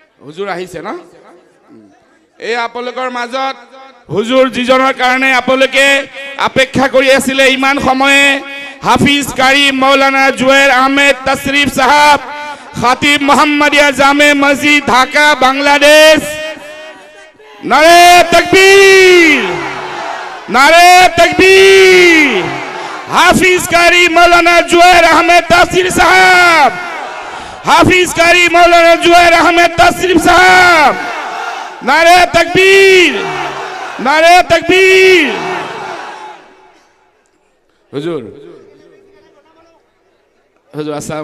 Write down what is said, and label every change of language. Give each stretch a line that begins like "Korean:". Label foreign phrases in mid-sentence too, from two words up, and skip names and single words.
Assamese: হুজুৰ আহিছে ন এই আপোনালোকৰ মাজত হুজুৰ যিজনৰ কাৰণে আপোনালোকে অপেক্ষা কৰি আছিলে ইমান সময়ে হাফিজ কাৰি মৌলানা জুবেৰ আহমেদ তশরিফ সাহেব খাতিব মোহাম্মদিয়া জামে মসজিদ ঢাকা বাংলাদেশ
Urdu: نعرۂ تکبیر نعرۂ تکبیر
Assamese: হাফিজ কারি মৌলানা জুবের আহমেদ তশরিফ সাহেব হাফিজ কারি মৌলানা জুবের আহমেদ তশরিফ সাহেব
Urdu: نعرۂ تکبیر نعرۂ تکبیر
Assamese: হুজুর হুজুর আসসালামু